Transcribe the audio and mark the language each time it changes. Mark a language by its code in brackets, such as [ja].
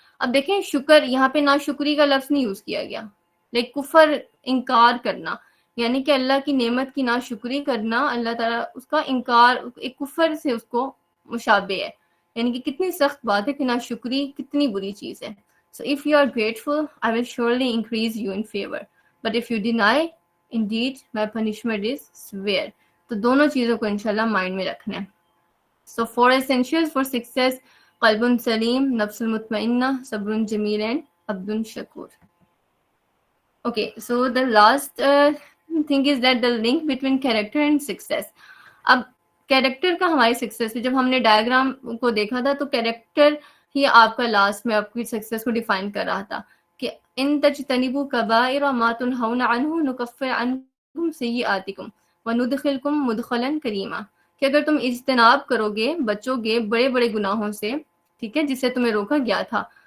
[ur] اب دیکھیں، شکر یہاں پہ ناشکری کا لفظ نہیں یوز کیا گیا، لیکن کفر انکار کرنا، یعنی کہ اللہ کی نعمت کی ناشکری کرنا، اللہ تعالیٰ اس کا انکار ایک کفر سے اس کو مشابہ ہے. یعنی کہ کتنی سخت بات ہے کہ ناشکری کتنی بری چیز ہے. [en] So if you are grateful, I will surely increase you in favor. But if you deny, indeed my punishment is severe. [ur] تو دونوں چیزوں کو انشاءاللہ مائنڈ میں رکھنا ہے. [en] So 4 essentials for success: [ur] قلب سلیم، نفس المطمئنہ، صبر جمیل and Abdul Shakoor. [en] Okay, so the last thing is that the link between character and success. [ur] اب کیریکٹر کا ہماری سکسیس پہ جب ہم نے ڈائیگرام کو دیکھا تھا تو کیریکٹر ہی آپ کا لاسٹ میں آپ کی سکسیس کو ڈیفائن کر رہا تھا. کہ [ar] ان تجتنبوا کبائر ما تنہون عنہ نکفر عنکم سیئاتکم وندخلکم مدخلا کریما، [ur] کہ اگر تم اجتناب کرو گے، بچو گے بڑے بڑے گناہوں سے، ٹھیک ہے، جس سے تمہیں روکا گیا تھا،